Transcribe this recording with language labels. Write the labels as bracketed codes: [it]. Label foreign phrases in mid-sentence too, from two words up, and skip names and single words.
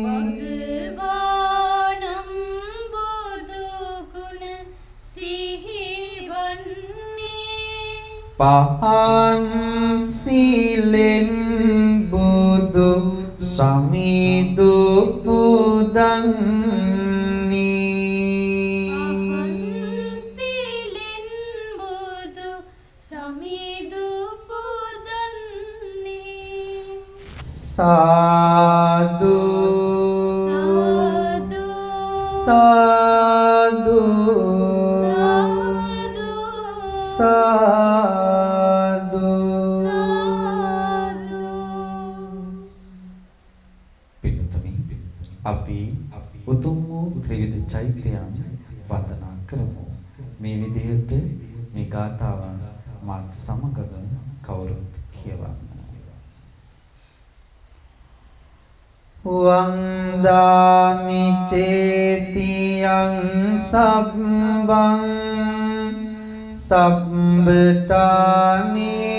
[si] භගවානම් බුදු ගුණ සිහිවන්නේ පහන් සීලෙන් බුදු සමිදු පුදන්නේ සීලෙන් බුදු සමිදු පුදන්නේ සාදු සාදු සාදු සාදු සාදු පින්තුනි අපි උතුම් වූ ත්‍රිවිධ චෛත්‍යයන් වන්දනා කරමු. මේ විදිහට මේ ගාථාවන් මාත් සමගම කවුරුත් කියවන්න. [pi] වන්දාමි චේතියං සබ්බං සබ්බටානි